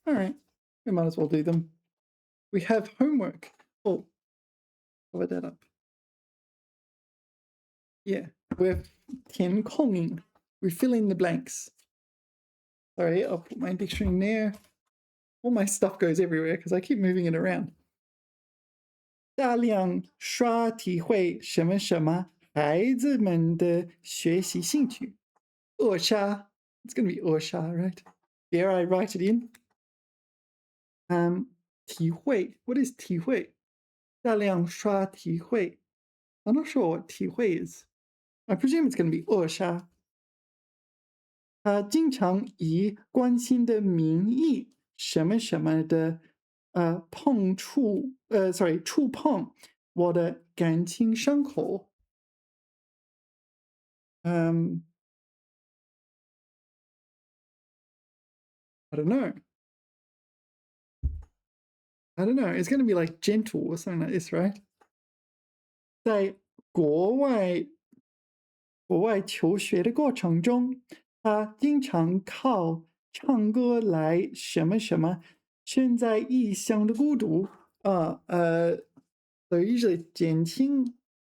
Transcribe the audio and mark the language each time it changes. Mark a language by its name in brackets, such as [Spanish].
[English] All right, we might as well do them. We have homework. Oh, cover that up. Yeah, we have 填空音. We fill in the blanks. Sorry, I'll put my dictionary in there. All my stuff goes everywhere because I keep moving it around. [Chinese] 大量刷体会什么什么孩子们的学习兴趣. 扼杀. [English] It's going to be 扼杀, right? There I write it in. [Chinese] 体会. [English] What is [Chinese] 体会?大量刷体会. [English] I'm not sure what 体会 is. I presume it's going to be 扼杀. [Chinese] 经常以关心的名义什么什么的触碰我的感情伤口. [English] I don't know. It's going to be like gentle or something like this, right? [Chinese] 在国外求学的过程中，他经常靠唱歌来什么什么身在异乡的孤独. [English] So usually [Chinese] 减轻